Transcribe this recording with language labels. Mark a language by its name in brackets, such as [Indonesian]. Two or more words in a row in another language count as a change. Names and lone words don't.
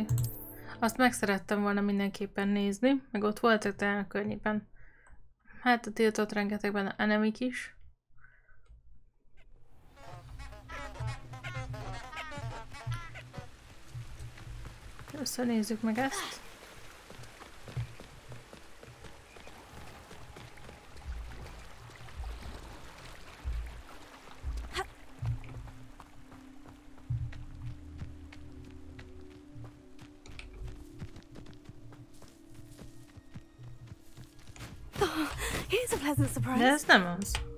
[Hungarian] Azt meg szerettem volna mindenképpen nézni, meg ott voltak talán a környéken. Hát a tiltott rengetegben enemik is. Először nézzük meg ezt. [English] Here's a pleasant surprise. [Hungarian] De ez nem az.